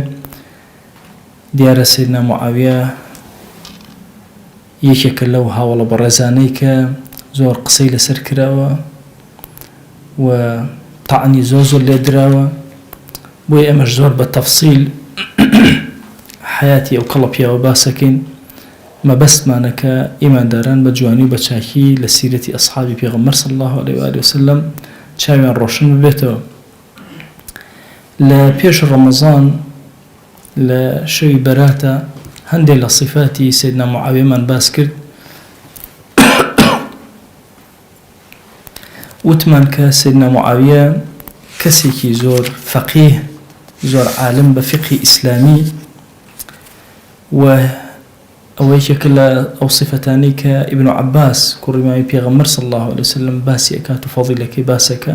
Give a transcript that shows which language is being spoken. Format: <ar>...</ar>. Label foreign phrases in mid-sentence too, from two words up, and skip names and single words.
<ckb>دیارە سەیدنا موعاویە یەکێکە لەو هاوڵە بەڕێزانەی کە زۆر قسەی لەسەر کراوە و طعني زۆر لێ دراوە، بۆی ئەمەش زۆر بە تەفسیل حیاتی ئەو کەڵە پیاوە باسەکەین. مەبەستمانە کە ئیمانداران بە جوانی و بە چاکی لە سیرەتی ئەسحابی پێغەمبەر</ckb> <ar>صلی الله عليه وآله وسلم</ar> <ckb>چاویان ڕۆشن ببێتەوە. لە پێش ڕەمەزان لە شەوی بەراتە هەندێک لە صفاتی سەیدنا موعاویەمان باس کرد. وتمان کە سەیدنا موعاویە کەسێکی زۆر فەقیه، زۆر عالم بە فقهی ئیسلامی، و ئەوەیەکە لە ئەو صفتانەی کە ئیبن عەباس کوڕی ماوەی پێغەمبەر</ckb> <ar>صلی الله عليه وسلم</ar> <ckb>باسی ئەکات و فەضیلەکەی باسەکە.</ckb>